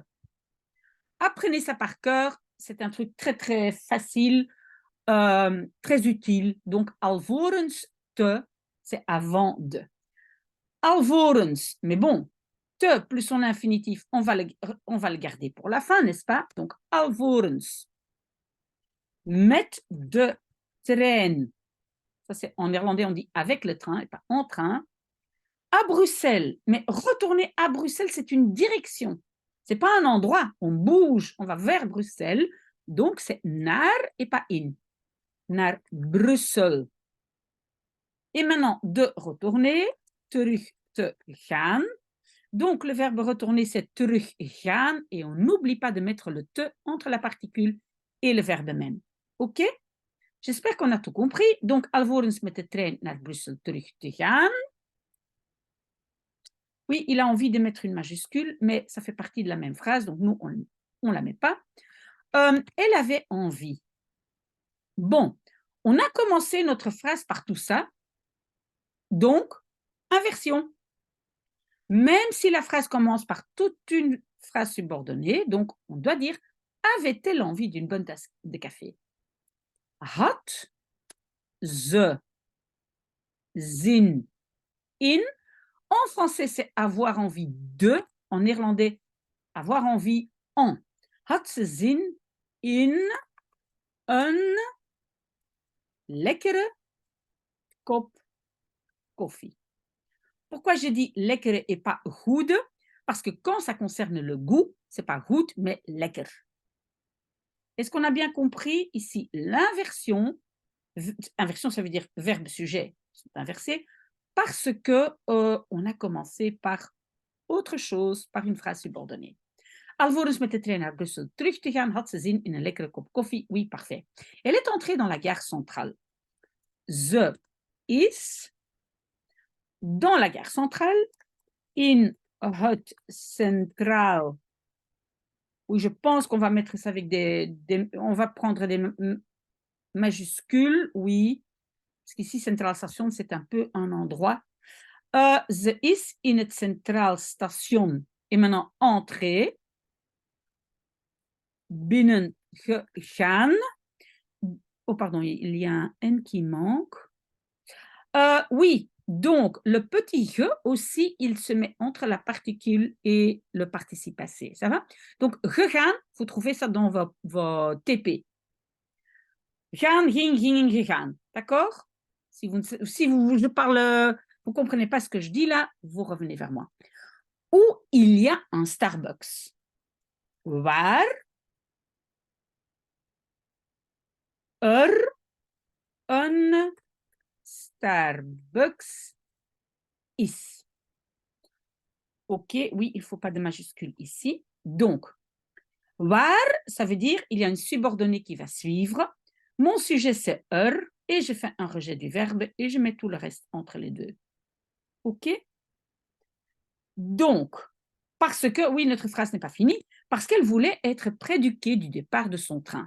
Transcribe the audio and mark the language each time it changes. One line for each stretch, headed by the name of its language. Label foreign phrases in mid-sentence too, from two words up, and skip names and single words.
French: Apprenez ça par cœur, c'est un truc très très facile, très utile. Donc,
Dutch: alvorens te,
French: c'est avant de. Alvorens, mais bon, te plus son infinitif, on va le garder pour la fin, n'est-ce pas? Donc,
Dutch: alvorens. Met de trein.
French: Ça, c'est en néerlandais, on dit avec le train et pas en train. À Bruxelles. Mais retourner à Bruxelles, c'est une direction. Ce n'est pas un endroit. On bouge, on va vers Bruxelles. Donc, c'est naar et pas in.
Dutch: Naar Brussel.
French: Et maintenant, de retourner,
Dutch: terug te gaan.
French: Donc, le verbe retourner, c'est teruggaan et on n'oublie pas de mettre le te entre la particule et le verbe même. OK? J'espère qu'on a tout compris. Donc,
Dutch: alvorens met de trein naar Brussel terug te gaan.
French: Oui, il a envie de mettre une majuscule, mais ça fait partie de la même phrase, donc nous, on ne la met pas. Elle avait envie. Bon, on a commencé notre phrase par tout ça, donc, inversion. Même si la phrase commence par toute une phrase subordonnée, donc on doit dire avait-elle envie d'une bonne tasse de café?
Dutch: Had ze zin in.
French: En français, c'est avoir envie de. En néerlandais, avoir envie en.
Dutch: Had ze zin in een lekkere kop koffie.
French: Pourquoi j'ai dit lekkere et pas goed? Parce que quand ça concerne le goût, c'est pas goed, mais lekker. Est-ce qu'on a bien compris ici l'inversion? Inversion, ça veut dire verbe-sujet, c'est inversé, parce que on a commencé par autre chose, par une phrase subordonnée.
Dutch: Alvorens met de trein naar Brussel terug te gaan, had ze zin in een lekkere kop koffie.
French: Oui, parfait. Elle est entrée dans la gare centrale.
Dutch: Ze is
French: dans la gare centrale,
Dutch: in het centraal.
French: Oui, je pense qu'on va mettre ça avec on va prendre des majuscules, oui, parce qu'ici, Centraal Station, c'est un peu un endroit.
Dutch: Ze is in het Centraal Station.
French: Et maintenant, entrée.
Dutch: Binnen gegaan.
French: Oh, pardon, il y a un N qui manque. Oui, donc le petit je aussi, il se met entre la particule et le participe passé. Ça va? Donc, gegaan, vous trouvez ça dans vos TP.
Dutch: Gaan, ging, gingen, gegaan.
French: D'accord? Si je parle, vous ne comprenez pas ce que je dis là, vous revenez vers moi. Où il y a un Starbucks.
Dutch: Waar een Starbucks is.
French: OK, oui, il ne faut pas de majuscule ici. Donc, waar, ça veut dire il y a une subordonnée qui va suivre. Mon sujet, c'est et je fais un rejet du verbe et je mets tout le reste entre les deux. OK? Donc, parce que, oui, notre phrase n'est pas finie, parce qu'elle voulait être près du quai du départ de son train.